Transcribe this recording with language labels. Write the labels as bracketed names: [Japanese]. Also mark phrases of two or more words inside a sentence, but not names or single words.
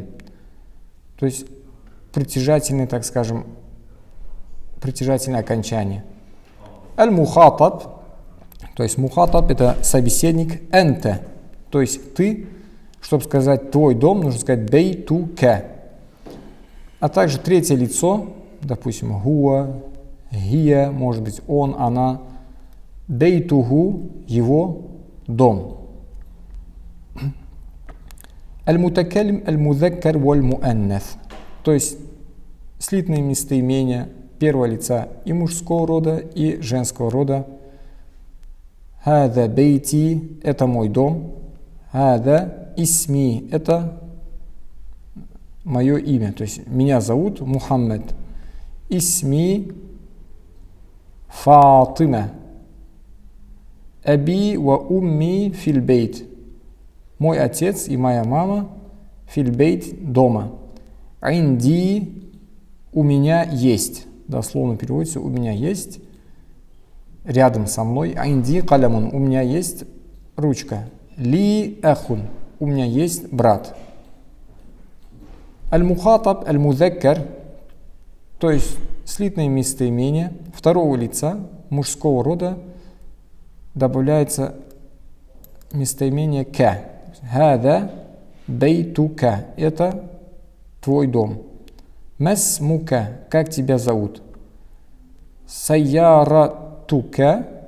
[Russian] То есть притяжательное, так скажем, притяжательное окончание. «Аль-мухатаб», то есть «мухатаб» — это собеседник «энте», то есть «ты». Чтобы сказать «твой дом», нужно сказать «бейтука». А также третье лицо, допустим, [Arabic] «هو هي», [Russian] может быть «он», «она». «Бейтуху» — «его дом». [Arabic] «المتكلم المذكر والمؤنث». [Russian] То есть слитные местоимения первого лица и мужского рода, и женского рода. [Arabic] «هذا بيتي» [Russian] — это мой дом. [Arabic] «هذا اسمي» — [Russian] это мое имя, то есть меня зовут Мухаммад. [Arabic] اسمي فاطمة. أبي وأمي في البيت. [Russian] Мой отец и моя мама [Arabic] في البيت [Russian] дома. Инди у меня есть. Дословно переводится у меня есть. Рядом со мной. [Arabic] عندي قلم. [Russian] У меня есть ручка. [Arabic] لي أخ. [Russian] У меня есть брат. [Arabic] المخاطب المذكر, [Russian] то есть слитное местоимение второго лица мужского рода, добавляется местоимение ка. [Arabic] هذا بيتك. [Russian] Это твой дом. Масмука. Как тебя зовут? Сайяратука.